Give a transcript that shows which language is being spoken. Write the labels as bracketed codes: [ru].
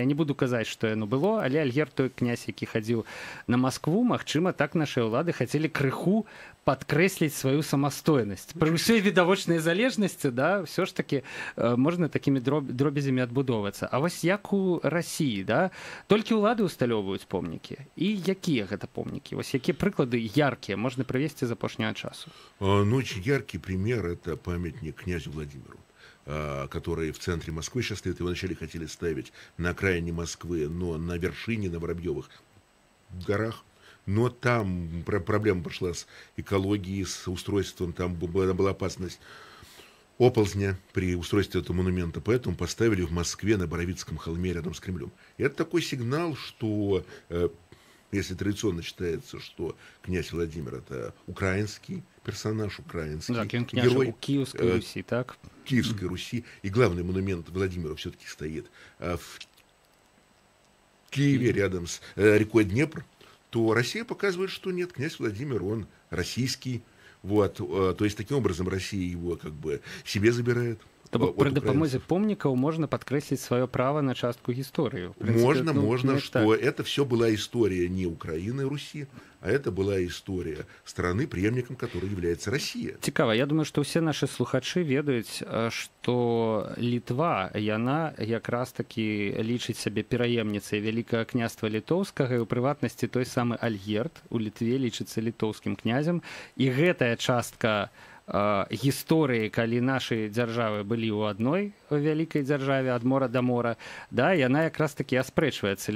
[be] Я не буду казаць, што яно было, але Альгерд, той князь, які хадзіў на Маскву, магчыма, так нашыя ўлады хацелі крыху падкрэсліць сваю самастойнасць. Пры ўсёй відавочнай залежнасці, да, ўсё ж такі можна такімі дробязямі адбудоўвацца. А вось як у Расіі, да, толькі ўлады усталёўваюць помнікі. І якія гэта помнікі? Вось якія прыклады яркія можна прывесці з апошняга часу? [ru] Ну, очень яркий пример – это памятник князю Владимиру, который в центре Москвы сейчас стоит. Его вначале хотели ставить на окраине Москвы, но на вершине, на Воробьевых горах. Но там проблема пошла с экологией, с устройством, там была опасность оползня при устройстве этого монумента, поэтому поставили в Москве на Боровицком холме рядом с Кремлем. И это такой сигнал, что, если традиционно считается, что князь Владимир – это украинский персонаж, украинский герой Киевской Руси, так? Киевской Руси, и главный монумент Владимира все-таки стоит в Киеве рядом с рекой Днепр, то Россия показывает, что нет, князь Владимир, он российский. Вот, то есть, таким образом, Россия его как бы себе забирает. [be] Пры дапамозе помнікаў можна падкрэсліць сваё права на частку гісторыі. [ru] Можно, что это все была история не Украины и Руси, а это была история страны, преемником которой является Россия. [be] Цікава, я думаю, што ўсе нашы слухачы ведаюць, што Літва, яна якраз такі лічыць сябе пераемніцай Вялікага княства літоўскага, і ў прыватнасці той самы Альгерд у Літве лічыцца літоўскім князем, і гэтая частка гісторыі, калі нашы дзяржавы былі ў адной вялікай дзяржаве ад мора да мора, да, яна якраз такі аспрэчваецца.